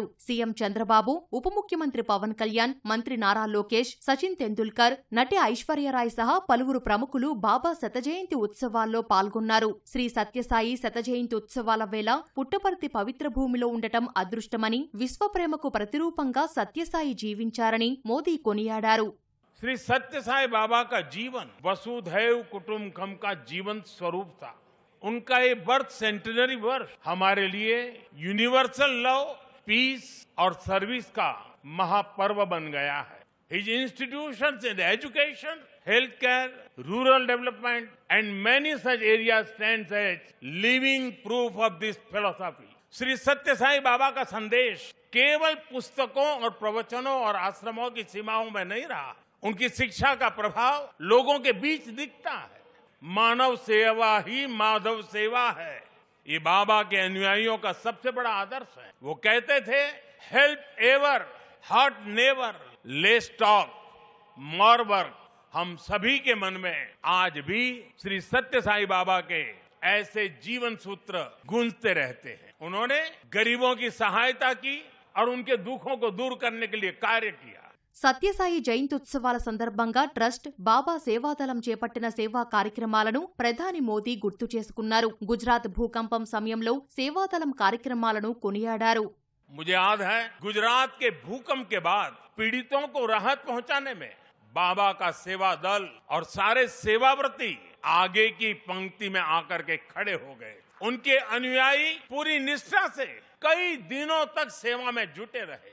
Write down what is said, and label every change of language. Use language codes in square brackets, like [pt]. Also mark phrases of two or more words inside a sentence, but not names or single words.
[te] సీఎం చంద్రబాబు, ఉప ముఖ్యమంత్రి పవన్ కళ్యాణ్, మంత్రి నారా లోకేష్, సచిన్ తెందుల్కర్, నటి ఐశ్వర్యరాయ్ సహా పలువురు ప్రముఖులు బాబా శత జయంతి ఉత్సవాల్లో పాల్గొన్నారు. శ్రీ సత్యసాయి శత జయంతి ఉత్సవాల వేళ పుట్టపర్తి పవిత్ర భూమిలో ఉండటం అదృష్టమని, విశ్వప్రేమకు ప్రతిరూపంగా సత్యసాయి జీవించారని మోదీ కొనియాడారు. [hi] श्री सत्य साई बाबा का जीवन [sa] वसुधैव कुटुंबकम [hi] का जीवन स्वरूप था. उनका ये [en] birth centenary [hi] वर्ष हमारे लिए [en] universal love, peace [hi] और सर्विस का महापर्व बन गया है. [en] His institutions in education, healthcare, rural development and many such areas stands as living proof of this philosophy. [hi] श्री सत्य साई बाबा का संदेश केवल पुस्तकों और प्रवचनों और आश्रमों की सीमाओं में नहीं रहा. उनकी शिक्षा का प्रभाव लोगों के बीच दिखता है. मानव सेवा ही माधव सेवा है. ये बाबा के अनुयायियों का सबसे बड़ा आदर्श है. वो कहते थे, [en] help ever, hurt never, less talk, more work. [hi] हम सभी के मन में आज भी श्री सत्य साई बाबा के ऐसे जीवन सूत्र गूंजते रहते हैं. उन्होंने गरीबों की सहायता की और उनके दुखों को दूर करने के लिए कार्य किया. [te] సత్యసాయి జయంత్యుత్సవాల సందర్భంగా ట్రస్ట్, బాబా సేవాదళం చేపట్టిన సేవా కార్యక్రమాలను ప్రధాని మోదీ గుర్తు చేసుకున్నారు. గుజరాత్ భూకంపం సమయంలో సేవాదళం కార్యక్రమాలను కొనియాడారు. [hi] मुझे याद है, गुजरात के भूकंप के बाद पीड़ितों को राहत पहुंचाने में बाबा का सेवा दल और सारे सेवाव्रती आगे की पंक्ति में आकर के खड़े हो गए. उनके अनुयायी पूरी निष्ठा से कई दिनों तक सेवा में जुटे रहे.